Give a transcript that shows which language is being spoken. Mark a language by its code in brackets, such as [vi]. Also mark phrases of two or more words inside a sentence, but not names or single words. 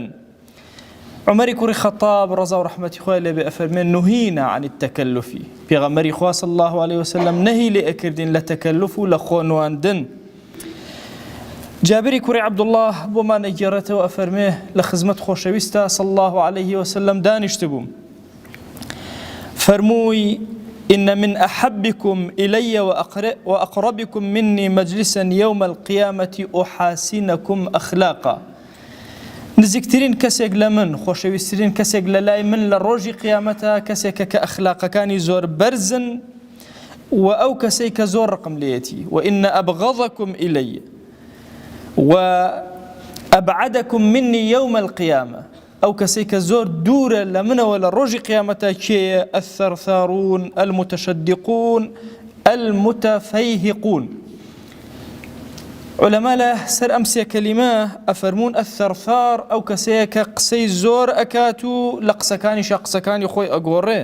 [ckb] عومەری کوڕی خەتاب ڕەزا و ڕەحمەتی خۆی لێبێ ئەفەرمێ [ar] نوهینا عن التەکەلف [ckb] پێغەمبەری خوا [ar] صلی الله عليه وسلم [ckb] نەهی لێ ئەکردین لە تەکەلف و لە خۆنواندن. جابری کوڕی عەبدوڵڵاه بۆمان ئەگێڕێتەوە ئەفەرمێ لە خزمەت خۆشەویستە [ar] صلی الله عليه وسلم [ckb] دانیشتبووم فەرمووی [ar] إن من أحبكم إلي وأقربكم مني مجلسا يوم القيامة أحاسنكم أخلاقا. [ckb] نزیکترین کەسێک لە من خۆشەویستترین کەسێک لە لای من لە ڕۆژی قیامەتە کەسێکە کە ئەخلاقەکانی زۆر بەرزن و ئەو کەسەی کە زۆر ڕقم لێتی [ar] وإن أبغضكم إلي وأبعدكم مني يوم القيامة [ckb] ئەو کەسەی کە زۆر دوورە لە منەوە لە ڕۆژی قیامەتە کێیە؟ [ar] الثەرثارون المتشدقون المتفەیهقون. [ckb] علەما لە سەر ئەم سێ کەلیمە ئەفەرمون الثەرثار ئەو کەسەیە کە قسەی زۆر ئەکات و لە قسەکانیشە قسەکانی خۆی ئەگۆڕێ.